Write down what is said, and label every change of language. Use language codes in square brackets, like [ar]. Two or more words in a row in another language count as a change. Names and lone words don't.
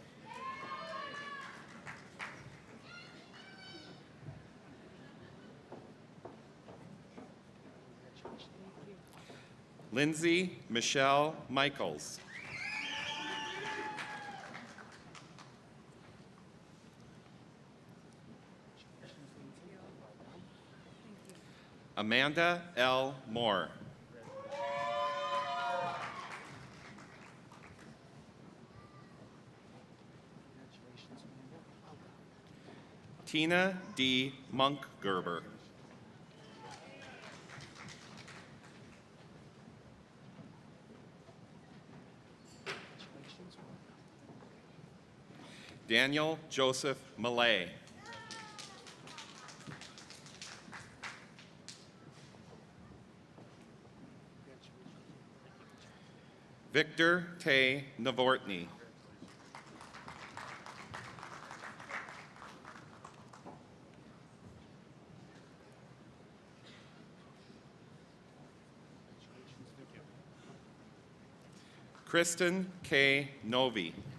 [en] Lindsay Michelle Michaels. Amanda L. Moore. Tina D. Monkgerber. Daniel Joseph Millay. Victor Tay Novortny. Kristen K. Novi.